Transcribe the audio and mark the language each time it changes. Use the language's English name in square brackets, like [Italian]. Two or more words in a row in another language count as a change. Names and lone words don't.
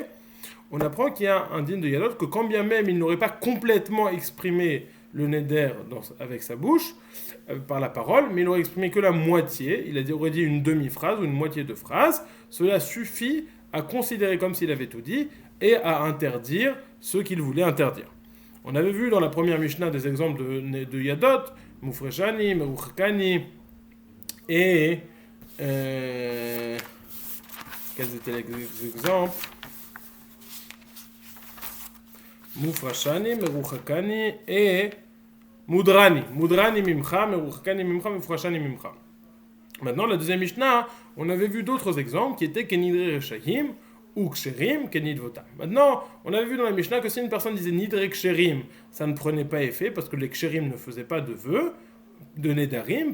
[French] On apprend qu'il y a un din de Yadot que quand bien même il n'aurait pas complètement exprimé le Neder avec sa bouche, par la parole, mais il aurait exprimé que la moitié, aurait dit une demi-phrase ou une moitié de phrase, cela suffit à considérer comme s'il avait tout dit et à interdire ce qu'il voulait interdire. On avait vu dans la première Mishnah des exemples de [Hebrew] ידות, מופרשני, מרוחקני, [French] et quels étaient les exemples? [Hebrew] מופרשני, מרוחקני et מודרני. מודרני ממך, מרוחקני ממך, מופרשני ממך. [French] Maintenant, la deuxième Mishnah, on avait vu d'autres exemples qui étaient [Hebrew] כנדרי רשעים [French] ou [Hebrew] כשרים, כנדבותם. [French] Maintenant, on avait vu dans la Mishnah que si une personne disait [Hebrew] נדרי כשרים, [French] ça ne prenait pas effet parce que les Ksherim ne faisaient pas de vœux, de Nedarim.